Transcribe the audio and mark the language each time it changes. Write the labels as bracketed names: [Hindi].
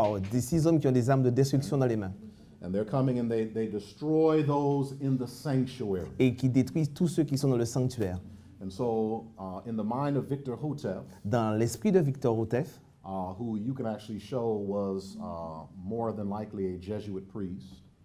[French] Des 6 hommes qui ont des armes de destruction dans les mains [English] And they're coming and they destroy those in the sanctuary. [French] et qui détruisent tous ceux qui sont dans le sanctuaire. [English] And so, in the mind of Victor Hotep, [French] Dans l'esprit de Victor Hotef, [English] who you can actually show was more than likely a Jesuit priest,